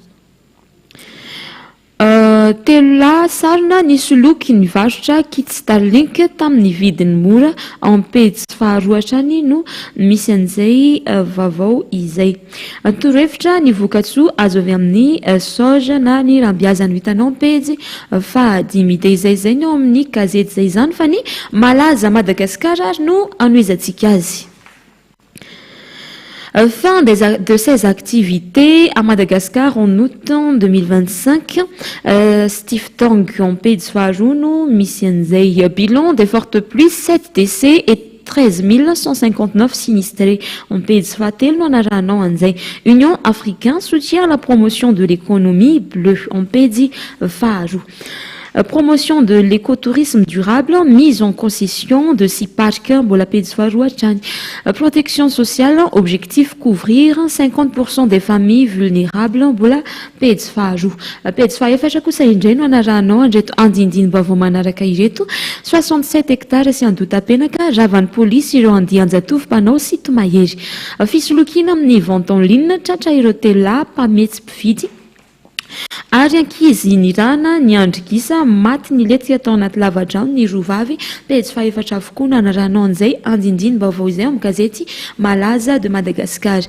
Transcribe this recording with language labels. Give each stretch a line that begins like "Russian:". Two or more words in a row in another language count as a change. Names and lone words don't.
Malagasy: Telo lahy sarona nisoloky nivarotra kit Starlink tamin'ny vidiny mora ao pejy faharoa hatrany no misy an'izay vaovao izay. Torohevitra ny vokatsoa azo avy amin'ny soja na ny rambiazany vitanao pejy fahadimy dia izay no amin'ny gazety izay izany fa ny malaza Madagasikara no anoizatsika azy.
French: Fin de ces activités à Madagascar en août 2025, Steve Tong en
Malagasy: pejy faharoa no misy an'izay
French: bilan des fortes pluies, 7 décès et 13 159 sinistrés.
Malagasy: En pejy fahatelo no anaranao an'izay.
French: Union africaine soutient la promotion de l'économie bleue en
Malagasy: pejy faharoa.
French: Promotion de l'écotourisme durable, mise en concession de 6 parcs
Malagasy: mbola pejy faharoa hatrany.
French: Protection sociale, objectif couvrir 50% des familles vulnérables
Malagasy: mbola pejy faharoa. Pejy fahaefatra kosa indray no anaranao andreto andindiny-baovao manaraka ireto 67 hectara sy andotam-penaka ravan'ny polisy ireo andian-jatovo mpanao sito mahery. Fisolokiana amin'ny
French: vente en ligne
Malagasy: tratra ireo telo mpametsy mpividy ary ankizy nirana ny andrikisa maty ny letika tao anaty lavadrano ny rovavy pejy fahaefatra avokoa no anaranao an'izay andindiny vaovao izay amin'ny gazety malaza de Madagascar.